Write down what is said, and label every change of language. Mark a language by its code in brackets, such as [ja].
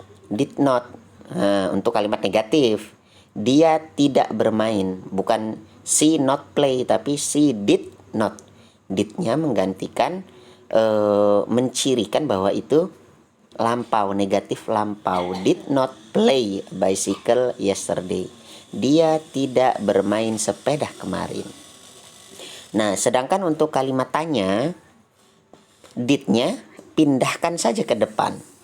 [id] Did not. Nah, untuk kalimat negatif, dia tidak bermain, bukan [en] she not play, [id] tapi [en] she did not. [id] Did-nya menggantikan mencirikan bahwa itu lampau, negatif lampau. [en] Did not play bicycle yesterday. [id] Dia tidak bermain sepeda kemarin. Nah, sedangkan untuk kalimat tanya, did-nya pindahkan saja ke depan.